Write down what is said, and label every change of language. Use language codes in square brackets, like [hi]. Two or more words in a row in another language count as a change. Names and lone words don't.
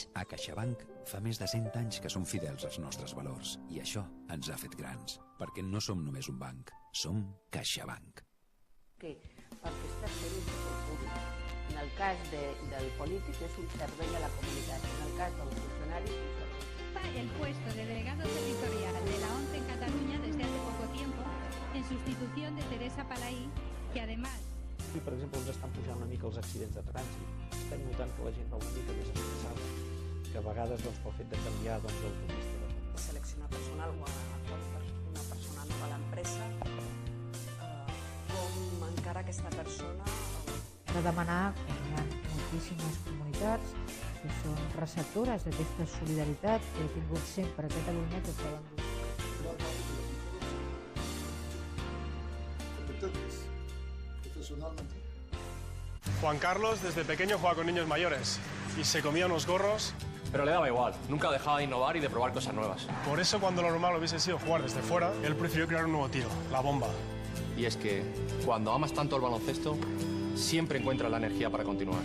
[ca] A CaixaBank fa més de 100 anys que som fidels als nostres valors i això ens ha fet grans, perquè no som només un banc, som CaixaBank. Perquè està servint al públic. En el cas del polític és un servei a la comunitat, en el cas dels funcionaris és un servei. [es] El puesto de delegado territorial de la ONCE en Cataluña desde hace poco para ahí, que además... [ca] I, per exemple, ens estan pujant una mica els accidents de trànsit. Estem notant que la gent va una mica més estressada, que a vegades pel fet de canviar d'autopista. Seleccionar personal o agafar una persona nova a l'empresa, com encara aquesta persona... De demanar que hi ha moltíssimes comunitats que són receptores d'aquesta solidaritat que ha tingut sempre a Catalunya, que poden [es] Juan Carlos desde pequeño juega con niños mayores y se comía unos gorros. Pero le daba igual, nunca dejaba de innovar y de probar cosas nuevas. Por eso cuando lo normal hubiese sido jugar desde fuera, él prefirió crear un nuevo tiro, la bomba. Y es que cuando amas tanto el baloncesto, siempre encuentras la energía para continuar.